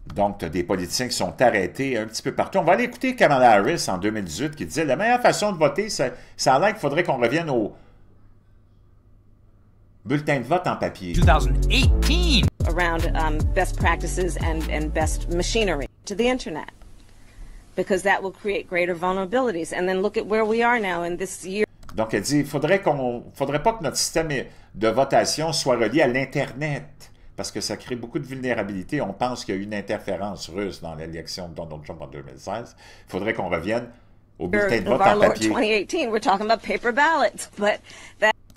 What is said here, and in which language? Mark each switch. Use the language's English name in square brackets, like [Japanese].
[French] Donc, tu as des politiciens qui sont arrêtés un petit peu partout. On va aller écouter Kamala Harris en 2018 qui disait « La meilleure façon de voter, ça a l'air qu'il faudrait qu'on revienne au bulletin de vote en papier. » 2018. [English] Around best practices and best machinery to the internet, because that will create greater vulnerabilities. And then look at where we are now in this year. [French] Donc, elle dit, il faudrait pas que notre système de votation soit relié à l'Internet, parce que ça crée beaucoup de vulnérabilité. On pense qu'il y a eu une interférence russe dans l'élection de Donald Trump en 2016. Il faudrait qu'on revienne au bulletin de vote en papier. [English] 2018, we're talking about paper ballots, but that...